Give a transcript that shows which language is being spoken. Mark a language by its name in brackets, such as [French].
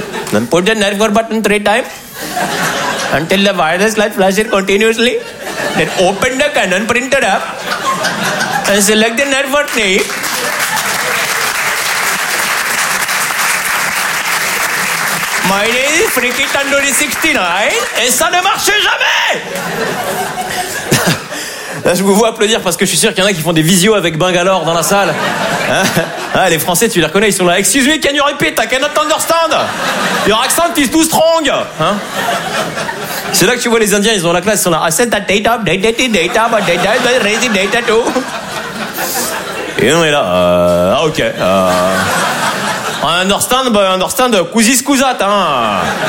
[English] Then put the network button 3 times. Until the wireless light flashes continuously. Then open the Canon printer app. And select the network name. My name is Friki Tandoori 69. [French] Et ça ne marche jamais! Là, je vous vois applaudir parce que je suis sûr qu'il y en a qui font des visios avec Bangalore dans la salle. Hein? Ah, les Français, tu les reconnais, ils sont là. [English] Excuse me, can you repeat? I cannot understand. Your accent is too strong. [French] Hein? C'est là que tu vois les Indiens, ils ont la classe, ils sont là. [English] I said that data, data, but data is raising data too. [French] Et on est là. Ok. [English] I understand, [French] cousis cousat. Hein?